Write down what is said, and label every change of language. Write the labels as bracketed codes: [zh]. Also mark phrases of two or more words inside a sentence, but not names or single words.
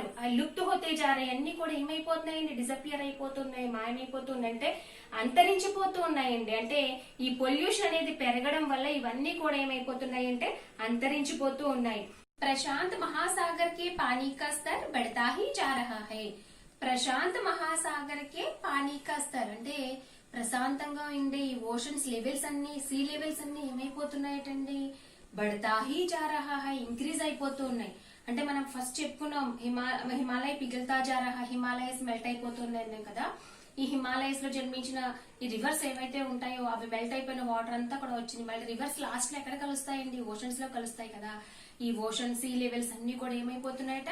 [hi] लुप्त होते जा रहे [te] అన్ని కూడా ఏమైపోతున్నాయండి? డిసపియర్ అయిపోతున్నాయి, మాయమైపోతున్నాయి, అంటే అంతరించిపోతూ ఉన్నాయండి. అంటే ఈ పొల్యూషన్ అనేది పెరగడం వల్ల ఇవన్నీ కూడా ఏమైపోతున్నాయి అంటే అంతరించిపోతూ ఉన్నాయి. [hi] प्रशांत महासागर के पानी का स्तर बढ़ता ही जा रहा है. प्रशांत महासागर के पानी का स्तर [te] అంటే ప్రశాంతంగా ఉండే ఈ [en] oceans levels [te] అన్ని, [en] sea levels [te] అన్ని ఏమైపోతున్నాయటండి? [hi] बढ़ता ही जा रहा है, [te] ఇంక్రీజ్ అయిపోతూ ఉన్నాయి. అంటే మనం ఫస్ట్ చెప్పుకున్నాం [hi] हिमालय पिघलता जा रहा, [en] Himalayas melt [te] అయిపోతున్నాయి కదా. ఈ హిమాలయస్ లో జన్మించిన ఈ రివర్స్ ఏవైతే ఉంటాయో అవి మెల్ట్ అయిపోయిన వాటర్ అంతా కూడా వచ్చింది. మళ్ళీ [en] rivers last [te] లో ఎక్కడ కలుస్తాయండి? ఓషన్స్ లో కలుస్తాయి కదా. ఈ [en] ocean sea levels [te] అన్ని కూడా ఏమైపోతున్నాయట?